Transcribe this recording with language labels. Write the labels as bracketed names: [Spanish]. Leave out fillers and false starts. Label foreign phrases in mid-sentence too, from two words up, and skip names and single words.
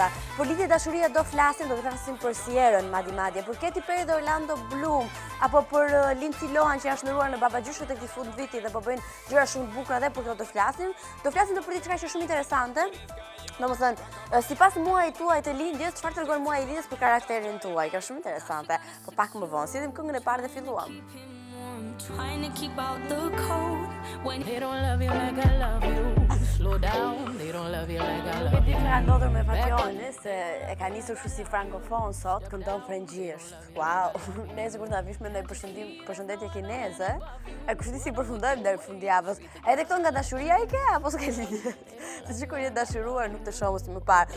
[Albanian] Për lidhje dashurie do të flasim për Ciarën madje, për Katy Perry dhe Orlando Bloom, apo për Lindsay Lohan që janë shndruar në babagjyshët e këtij fundviti dhe po bëjnë gjëra shumë të bukura dhe për këto do flasim. Do flasim për diçka që është shumë interesante. Domethënë, sipas muajit tuaj të lindjes, çfarë tregon muaji i lindjes për karakterin tuaj? Kjo është shumë interesante. Po pak më vonë, sillim këngën e parë dhe filluam. [English] Trying to keep out the cold when they don't love you like I love you. Slow down, they don't love you like I love you. [Albanian] Këtë ka ndodhur me Fationi se e ka nisur kështu si frankofon sot, këndon frëngjisht. Wow. Nëse kur ta vish me ndaj përshëndetje kineze, e kushti si përfundojmë deri fundjavës. Edhe këto nga dashuria i ke apo s'ke lidhje? Se sikur je dashuruar nuk të shohim si më parë.